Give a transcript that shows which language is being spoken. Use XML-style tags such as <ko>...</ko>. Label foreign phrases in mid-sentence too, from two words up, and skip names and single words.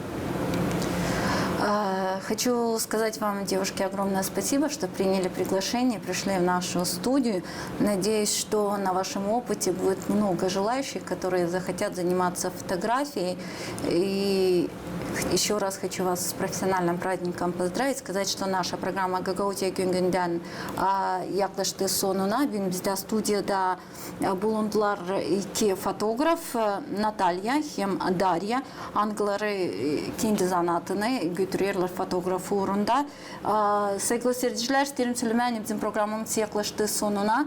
<ru>Хочу сказать вам, девушки, огромное спасибо, что приняли приглашение, пришли в нашу студию. Надеюсь, что на вашем опыте будет много желающих, которые захотят заниматься фотографией. И еще раз хочу вас с профессиональным праздником поздравить, сказать, что наша программа «Гагаузия Гюнгенден»</ru> <gag>yaklaştı sonuna. Bizde stüdyoda bulundular iki fotoğraf, Natalya hem Darya. Anıları kendi zanatını götürüyorlar fotoğraf uğrunda. Sevgili seyirciler, isterim söylemeye bizim programımız yaklaştı sonuna.</gag>